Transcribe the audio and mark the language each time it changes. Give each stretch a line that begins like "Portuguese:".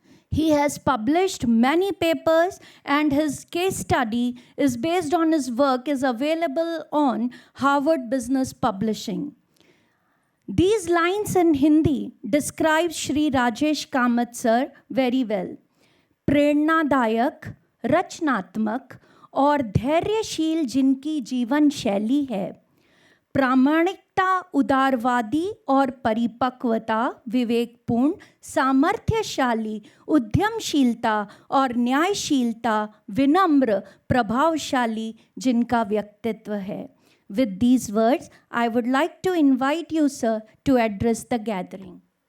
English: He has published many papers, and his case study is based on his work is available on Harvard Business Publishing. These lines in Hindi describe Shri Rajesh Kamath sir very well.
Hindi: प्रेरणादायक, रचनात्मक और धैर्यशील जिनकी जीवन शैली है, प्रामाणिकता, उदारवादी और परिपक्वता, विवेकपूर्ण, सामर्थ्यशाली, उद्यमशीलता और न्यायशीलता, विनम्र, प्रभावशाली जिनका व्यक्तित्व है.
English: With these words, I would like to invite you, sir, to address the gathering.